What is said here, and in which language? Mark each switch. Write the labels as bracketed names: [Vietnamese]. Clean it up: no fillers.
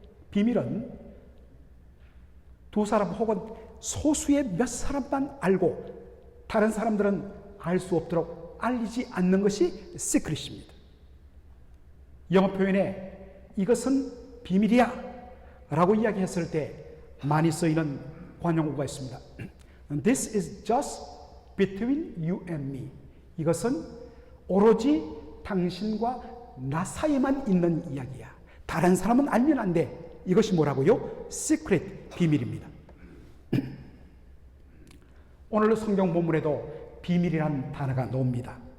[Korean] 비밀은 두 사람 혹은 소수의 몇 사람만 알고 다른 사람들은 알 수 없도록 알리지 않는 것이 시크릿입니다. 영어 표현에 이것은 비밀이야 라고 이야기했을 때 많이 쓰이는 관용어가 있습니다. [English] This is just between you and me. [Korean] 이것은 오로지 당신과 나 사이에만 있는 이야기야. 다른 사람은 알면 안 돼. 이것이 뭐라고요? 시크릿, 비밀입니다. 오늘 성경 본문에도 비밀이라는 단어가 나옵니다.